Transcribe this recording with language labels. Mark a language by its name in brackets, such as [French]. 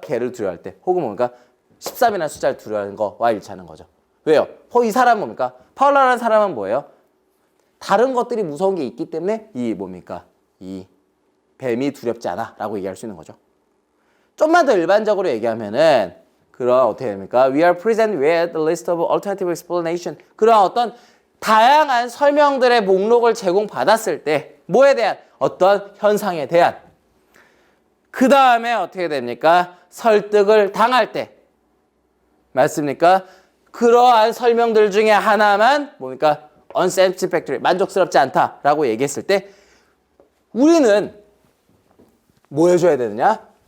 [Korean] 개를 두려워할 때, 혹은 뭡니까? 13이라는 숫자를 두려워하는 거와 일치하는 거죠. 왜요? 이 사람은 뭡니까? 파울라라는 사람은 뭐예요? 다른 것들이 무서운 게 있기 때문에 이 뭡니까? 이 뱀이 두렵지 않아 라고 얘기할 수 있는 거죠. 좀만 더 일반적으로 얘기하면은 그런 어떻게 됩니까? [English] We are present with a list of alternative explanation. [Korean] 그런 어떤 다양한 설명들의 목록을 제공받았을 때 뭐에 대한 어떤 현상에 대한 그 다음에 어떻게 됩니까? 설득을 당할 때 맞습니까? 그러한 설명들 중에 하나만 뭡니까? unsatisfactory, 만족스럽지 않다라고 얘기했을 때 우리는 뭐 해줘야 되느냐?